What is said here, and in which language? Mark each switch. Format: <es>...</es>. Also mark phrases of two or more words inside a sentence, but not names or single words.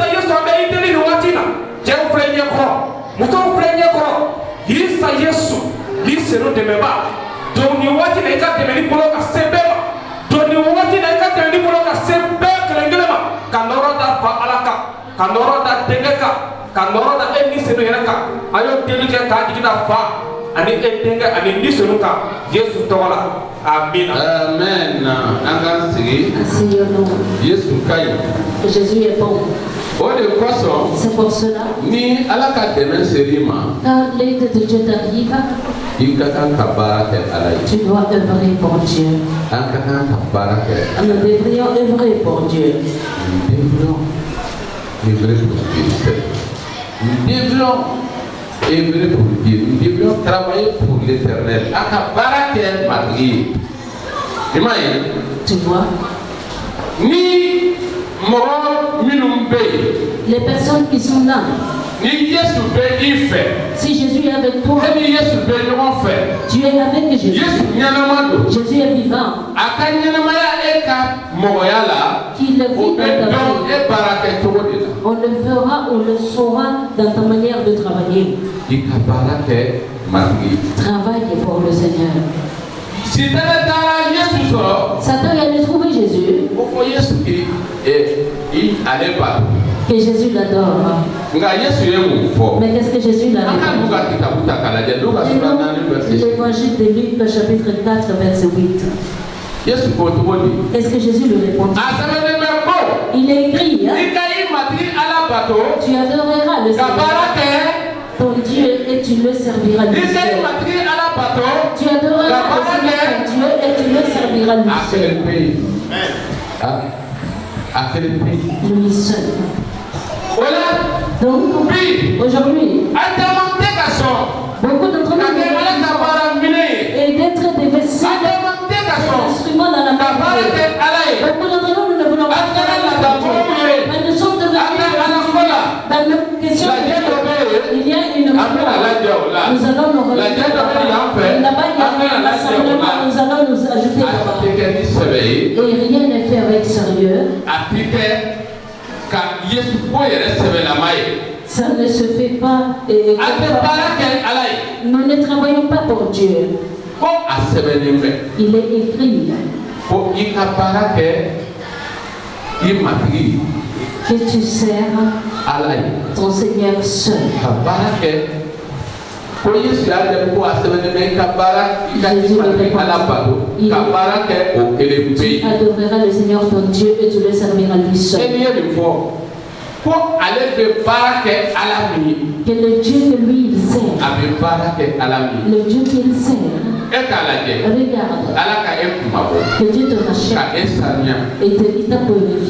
<bm>Yesu an bɛ i deli nin waati in na cɛw filɛ ɲɛkɔrɔ musow filɛ ɲɛkɔrɔ Krista Yesu i seno dɛmɛba donc nin waati in na i ka dɛmɛni bolo ka se bɛɛ ma donc nin waati in na i ka dɛmɛni bolo ka se bɛɛ kelen-kelen ma ka nɔrɔ da Fa Ala kan ka nɔrɔ da Denkɛ kan ka nɔrɔ da e ni seno yɛrɛ kan a y'o deli kɛ k'a jigi da Fa ani e Denkɛ ani ni seno kan Yesu tɔgɔ la amina. Amen. An ka sigi. Yesu ka ɲi.</bm> <fr>Jésus est bon.</fr> <bm>O de kosɔn.</bm> <fr>C'est pour cela.</fr> <bm>Ni Ala ka dɛmɛ ser'i ma.</bm> <fr>Quand l'aide de Dieu t'arrive,</fr> <bm>i ka kan ka baara kɛ Ala ye.</bm> <fr>tu dois œuvrer pour Dieu.</fr> <bm>An ka kan ka baara kɛ.</bm> <fr>Nous devrions œuvrer pour Dieu. Nous devrions œuvrer pour Dieu. Nous devrions œuvrer pour Dieu. Nous devrions travailler pour l'Éternel.</fr> <bm>An ka baara kɛ matigi ye. I m'a ye.</bm> <fr>Tu vois.</fr> <bm>Ni mɔgɔ minnu bɛ yen.</bm> <fr>Les personnes qui sont là.</fr> <bm>Ni Yesu bɛ i fɛ.</bm> <fr>Si Jésus est avec toi.</fr> <bm>E ni Yesu bɛ ɲɔgɔn fɛ.</bm> <fr>Tu es avec Jésus.</fr> <bm>Yesu ɲɛnama don.</bm> <fr>Jésus est vivant.</fr> <bm>A ka ɲɛnamaya e ka mɔgɔya la.</bm> <fr>Qu'il le</fr> <bm>O</bm> <fr>vit</fr> <bm>bɛ</bm> <fr>dans</fr> <bm>ta dɔn</bm> <fr>vie.</fr> <bm>e baara kɛ cogo de la.</bm> <fr>On le verra, on le saura dans ta manière de travailler.</fr> <bm>I ka baara kɛ matigi.</bm> <fr>Travaille pour le Seigneur.</fr> <bm>Sitanɛ taara Yesu sɔrɔ.</bm> <fr>Satan est allé trouver Jésus.</fr> <bm>Ko fɔ Yesu i ale bato.</bm> <fr>Que Jésus l'adore.</fr> <bm>Nka Yesu ye mun fɔ.</bm> <fr>Mais qu'est-ce que Jésus l'a</fr> <bm>An ka</bm> <fr>dit?</fr> <bm>Luka kitabu ta k'a lajɛ. Luka sura 4 verset 6.</bm> <fr>L'évangile de Luc, chapitre 4, verset 8.</fr> <bm>Yesu ko cogo di.</bm> <fr>Est-ce que Jésus lui répondit?</fr> <bm>A sɛbɛnnen bɛ ko.</bm> <fr>Il est écrit, hein?</fr> <bm>I ka i matigi Ala bato.</bm> <fr>Tu adoreras le</fr> <bm>Ka baara</bm> <fr>Seigneur,</fr> <bm>kɛ.</bm> <fr>ton Dieu, et tu le serviras lui</fr> <bm>I ka i</bm> <fr>seul.</fr> <bm>matigi Ala bato.</bm> <fr>Tu adoreras le Seigneur, ton Dieu, et tu le serviras lui</fr> <bm>A</bm> <fr>seul.</fr> <bm>kelen pe yen. A kelen pe yen.</bm> <fr>Lui seul.</fr> <bm>O la.</bm> <fr>Donc,</fr> <bm>Bi.</bm> <fr>aujourd'hui,</fr> <bm>A caman tɛ ka sɔn.</bm> <fr>beaucoup d'entre</fr> <bm>Ka kɛ Ala</bm> <fr>nous</fr> <bm>ka baara minɛ ye.</bm> <fr>et d'être des</fr> <bm>A</bm> <fr>vessiers,</fr> <bm>caman tɛ ka</bm> <fr>des</fr> <bm>sɔn.</bm> <fr>instruments dans la</fr> <bm>Ka</bm> <fr>main</fr> <bm>baara</bm> <fr>de</fr> <bm>kɛ</bm> <fr>Dieu.</fr> <bm>Ala ye.</bm> <fr>Beaucoup d'entre nous, nous ne voulons pas faire la main de Dieu. Mais nous sommes devenus dans nos questions.</fr> <bm>Lajɛ dɔ bɛ yen.</bm> <fr>Il y a une</fr> <bm>An bɛna lajɛ o la.</bm> <fr>nous allons nous</fr> <bm>Lajɛ</bm> <fr>retrouver</fr> <bm>dɔ bɛ yan fɛ.</bm> <fr>là-bas. Il y</fr> <bm>An bɛna</bm> <fr>a un</fr> <bm>lajɛ o</bm> <fr>rassemblement,</fr> <bm>la.</bm> <fr>nous allons nous ajouter</fr> <bm>A</bm> <fr>là-bas.</fr> <bm>tɛ kɛ ni sɛbɛ ye.</bm> <fr>Et rien n'est fait avec sérieux.</fr> <bm>A tɛ kɛ ka Yesu ko yɛrɛ sɛbɛlama ye.</bm> <fr>Ça ne se fait pas.</fr> <bm>A tɛ baara kɛ Ala ye.</bm> <fr>Nous ne travaillons pas pour Dieu.</fr> <bm>Ko a sɛbɛnnen bɛ.</bm> <fr>Il est écrit</fr> <bm>Ko i ka baara kɛ i matigi</bm> <fr>que tu sers</fr> <bm>Ala ye.</bm> <fr>ton Seigneur seul.</fr> <bm>Ka baara kɛ Jésus</bm> <fr>adoreras le Seigneur ton Dieu et tu le serviras lui seul. Que le Dieu que lui il sert, le Dieu qu'il sert, regarde, que Dieu te rachète et il t'a purifié.</fr>